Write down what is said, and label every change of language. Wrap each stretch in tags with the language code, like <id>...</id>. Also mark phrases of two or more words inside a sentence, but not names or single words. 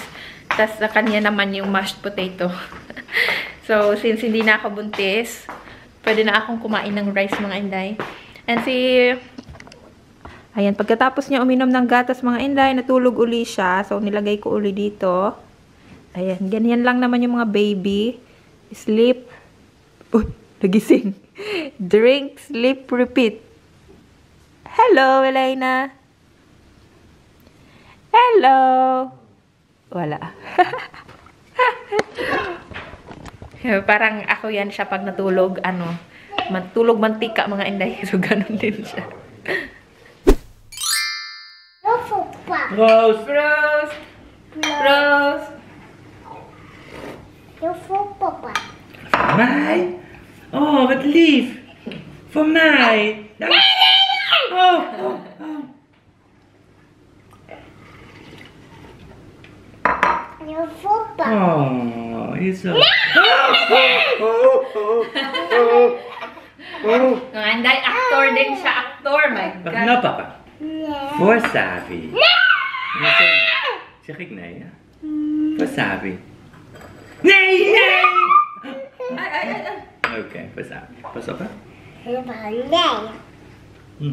<tl>Tapos, sa kanya naman yung</tl> <en>mashed potato.</en> <tl>So, since hindi na ako buntis, pwede na akong kumain ng rice mga Inday. And ayan, pagkatapos niya uminom ng gatas mga Inday, natulog uli siya. So, nilagay ko uli dito. Ayan, ganyan lang naman yung mga baby. Sleep. Nagising.</tl> <en>Drink, sleep, repeat. Hello, Elena.</en> <tl>Hello. Wala. Parang ako yan siya pag natulog, matulog mantika mga Inday. So, ganun din siya.</tl> <nl>Roos!</nl> <en>Rose! Rose!</en> <nl>Voor papa. Voor mij? Oh, wat lief! Voor mij! Nee! Oh, oh, oh. Voor papa. Oh, je is zo...</nl> <tl>Mga Inday, actor din siya.</tl> <en>Actor, my</en> <nl>Wat</nl> <en>God.</en> <nl>nou, papa? Nee. Voor Savi. Nee! Zeg ik nee, ja? Voor Savi. Nee, nee! Oké, voor Savi. Pas op, hè? Nee.</nl>